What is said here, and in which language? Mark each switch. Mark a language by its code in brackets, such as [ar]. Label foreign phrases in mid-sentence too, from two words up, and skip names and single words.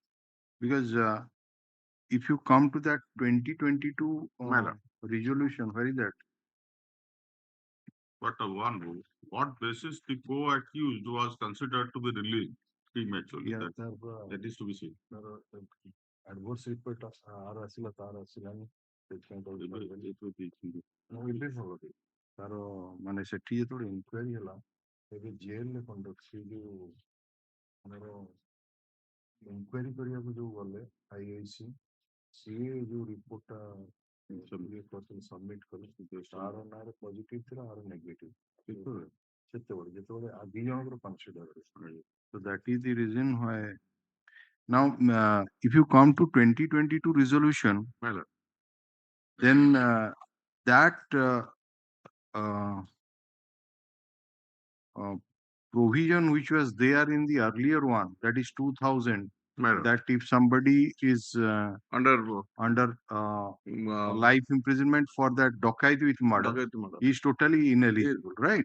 [en] Because if you come to that 2022 resolution, where is that? But one rule, what basis the co-accused was considered to be released prematurely? Yeah, that is to be seen. adverse report [or] ଆସିଲା ତାର ଆସିଲାନି ତାର ମାନେ ସେଠି ଯେତେବେଳେ ଇନକ୍ୱାରି ହେଲା ଏବେ ଜେଲରେ କଣ୍ଡକ୍ଟ ସେ ଯୋଉ ଆମର ଇନକ୍ୱାରି କରିବାକୁ ଯୋଉ ଗଲେ ଆଇଆଇସି ସିଏ ଯୋଉ ରିପୋର୍ଟଟା ସବମିଟ କଲେ ତାର ନାଁରେ ପଜିଟିଭ ଥିଲା ଆର ନେଗେଟିଭ ସେତେବେଳେ ଯେତେବେଳେ ଦି ଜଣଙ୍କର କନସିଡର [en] so that is the reason why now if you come to 2022 resolution then that provision which was there in the earlier one, that is 2000, that if somebody is under life imprisonment for that dokaiti with murder, he is totally ineligible, right?